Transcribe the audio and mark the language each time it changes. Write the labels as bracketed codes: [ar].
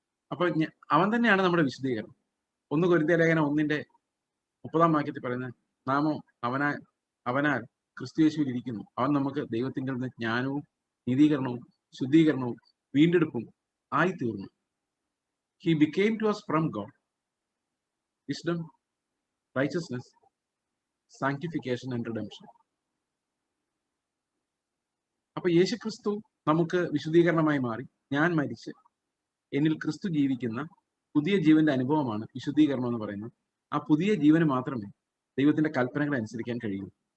[ml] അപ്പൊ അവൻ തന്നെയാണ് നമ്മുടെ വിശുദ്ധീകരണം. 1 കൊരിന്ത്യർ ലേഖനം 1:30 വാക്യത്തിൽ പറയുന്നത്, നാമോ അവനാൽ ക്രിസ്തു യേശുവിൽ ഇരിക്കുന്നു. അവൻ നമുക്ക് ദൈവത്തിങ്കിൽ നിന്ന് ജ്ഞാനവും നീതീകരണവും ശുദ്ധീകരണവും വീണ്ടെടുപ്പും ആയിത്തീർന്നു. [en] He became to us from God wisdom, righteousness, sanctification and redemption. [ml] അപ്പൊ യേശു ക്രിസ്തു നമുക്ക് വിശുദ്ധീകരണമായി മാറി. ഞാൻ മരിച്ച് എന്നിൽ ക്രിസ്തു ജീവിക്കുന്ന പുതിയ ജീവന്റെ അനുഭവമാണ് വിശുദ്ധീകരണം എന്ന് പറയുന്നത്. ആ പുതിയ ജീവന് മാത്രമേ ദൈവത്തിന്റെ കൽപ്പനകൾ അനുസരിക്കാൻ കഴിയൂ.